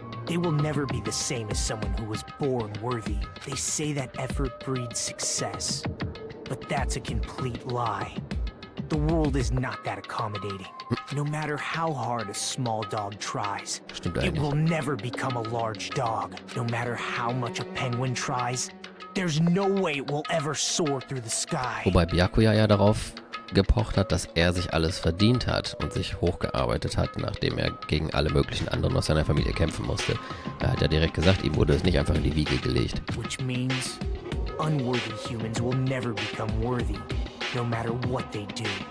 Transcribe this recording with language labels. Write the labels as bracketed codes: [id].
[en] They will never be the same as someone who was born worthy. They say that effort breeds success, but that's a complete lie. The world is not that accommodating. No matter how hard a small dog tries, [de] Stimmt [en] it [de] eigentlich. [en] will never become a large dog. No matter how much a penguin tries, There's no way it will ever soar through the sky. [de] Wobei Byakuya ja darauf gepocht hat, dass er sich alles verdient hat und sich hochgearbeitet hat, nachdem er gegen alle möglichen anderen aus seiner Familie kämpfen musste. Er hat ja direkt gesagt, ihm wurde es nicht einfach in die Wiege gelegt. [en] Which means unworthy humans will never become worthy, no matter what they do.